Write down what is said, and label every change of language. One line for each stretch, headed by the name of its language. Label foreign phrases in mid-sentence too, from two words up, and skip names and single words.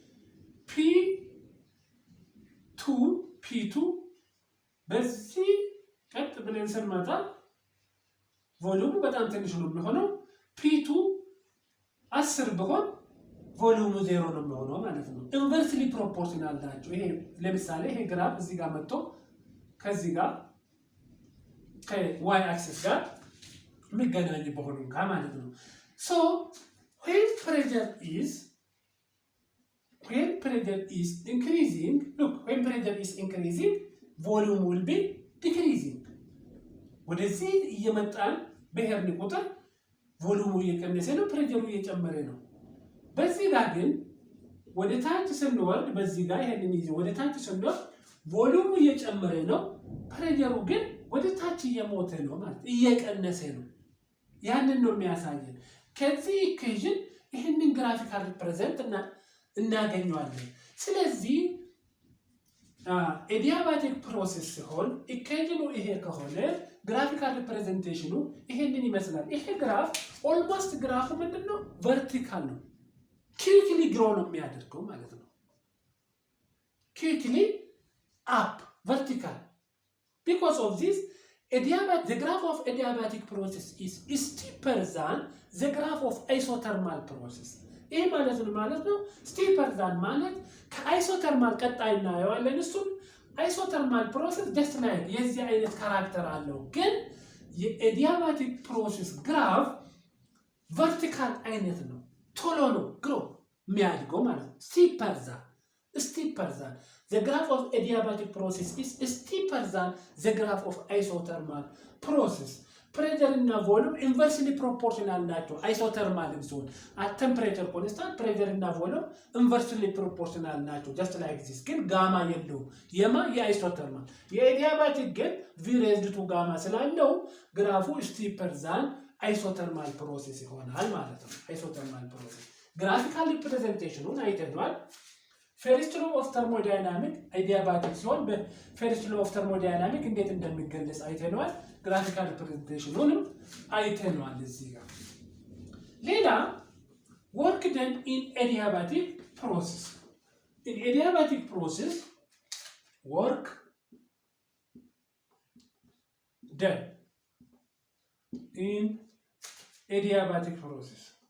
Amharic: P2 በዚህ ቀጥ ብለን ስንመጣ ቮሊዩሙ በጣም ትንሽ ነው የሚሆነው P2 10 ቢሆን ቮሊዩሙ 0 ነው የሚሆነው ማለት ነው
English: inversely proportional
Amharic: ናቸው ይሄ ለምሳሌ ይሄ ግራፍ እዚህ ጋር መጥቶ ከዚህ ጋር ከy አክሲስ ጋር የሚገናኝ በሆኑ ጋር ማለት ነው
English: so when pressure is increasing look when pressure is increasing volume will be decreasing
Amharic: ወደዚህ እየመጣን በሄርን ቁጥር ቮሊዩሙ እየቀነሰ ነው ፕሬሸሩ እየጨመረ ነው በዚህ ጋር ግን ወደ ታች ስንወርድ በዚህ ጋር ይሄንን ይዘው ወደ ታች ስንወርድ ቮሊዩሙ እየጨመረ ነው ፕሬሸሩ ግን ወደ ታች እየሞተ ነው ማለት እየቀነሰ ነው ያንን ነው የሚያሳየን ከዚህ ኢኩዌሽን ይሄንን
English: graphical represent
Amharic: እናገኘዋለን ስለዚህ
English: adiabatic process
Amharic: ሲሆን ኢኩዌሽኑ ይሄ ከሆነ ግራፊካል ሪፕሬዘንቴሽኑ ይሄንን ይመስላል። ይሄ ግራፍ ኦልሞስት ግራፉ ምንድነው ቨርቲካል ነው።
English: quickly grow
Amharic: ነው የሚያደርገው ማለት ነው።
English: quickly up vertical. Because of this, the graph of adiabatic process is steeper than the graph of isothermal process.
Amharic: ይሄ ማለት ነው
English: steeper than
Amharic: ማለት ከአይሶተርማል ቀጣይ እናየዋለን። እሱም
English: isothermal process just like
Amharic: የዚህ አይነት ካራክተር አለው። ግን የአዲያባቲክ ፕሮሰስ ግራፍ ቨርቲካል አይነት ነው። ቶሎ ነው ግሮ የሚያድገው ማለት ነው።
English: steeper than the graph of adiabatic process is steeper than the graph of isothermal process. Pressure እና volume inversely proportional ናቸው። isothermal ሲሆን at temperature constant pressure እና volume inversely proportional ናቸው just like this።
Amharic: ግን ጋማ የለውም። የአይሶተርማል የአዲያባቲክ ግን v raised to ጋማ ስላለው ግራፉ
English: steeper than isothermal process
Amharic: ይሆናል ማለት ነው።
English: isothermal process graphical representation
Amharic: አይተናል።
English: First law of thermodynamics adiabatic
Amharic: ሲሆን በ
English: first law of thermodynamics
Amharic: እንዴት እንደሚገለጽ አይተናል።
English: graphical representation
Amharic: አይተናል እዚህ ጋር። ሌላ
English: work done in adiabatic process. In adiabatic process work done in adiabatic process.